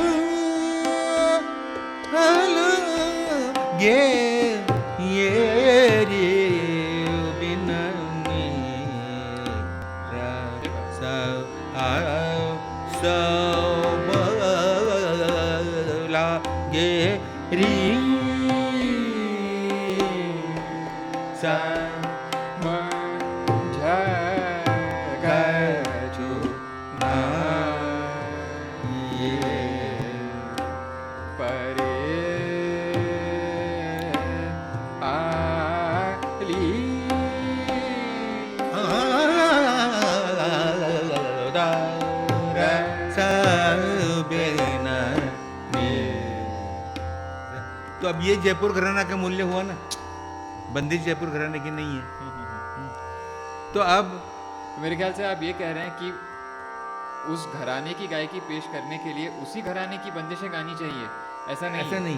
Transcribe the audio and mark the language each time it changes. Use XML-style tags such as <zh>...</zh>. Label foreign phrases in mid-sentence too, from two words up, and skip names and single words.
<hi>ये रे बिननी रा सा सा बला गे री सा म झ ग छु ना ये परे आली दा रा सा बेना नी। तो अब ये जयपुर घराना का मूल्य हुआ ना, बंदिश जयपुर घराने की नहीं है। तो अब मेरे ख्याल से आप ये कह रहे हैं कि उस घराने की गायकी पेश करने के लिए उसी घराने की बंदिशें गानी चाहिए, ऐसा नहीं</hi>